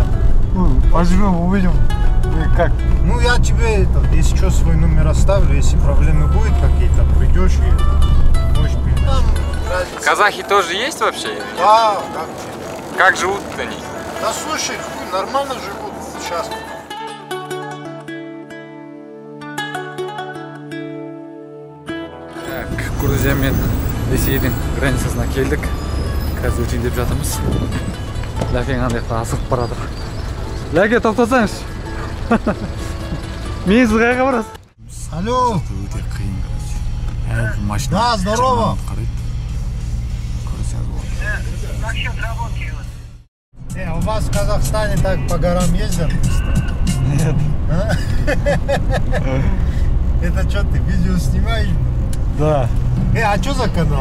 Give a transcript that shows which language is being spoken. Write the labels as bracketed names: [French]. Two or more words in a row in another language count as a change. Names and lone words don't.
[Russian] Поживем, увидим. Как? Ну, я тебе, если что, свой номер оставлю. Если проблемы будет какие-то, придешь и можешь переночевать. Казахи тоже есть вообще? Да, Как живут они? да слушай, хуй, нормально живут сейчас. [Kazakh] Грузия мен Ресейдің границасына келдік. Қазір өтейін деп жатырмыз. Ләкең андайықта асығып барады. Ләке, тоқтасаңыз. Мен сіз қайға барасыз? Алло. Өте қиын, короче. Машина. [Russian] Да, здорово. У вас в Казахстане так по горам ездят? Нет. Это что, ты видео снимаешь? Да. А что за канал?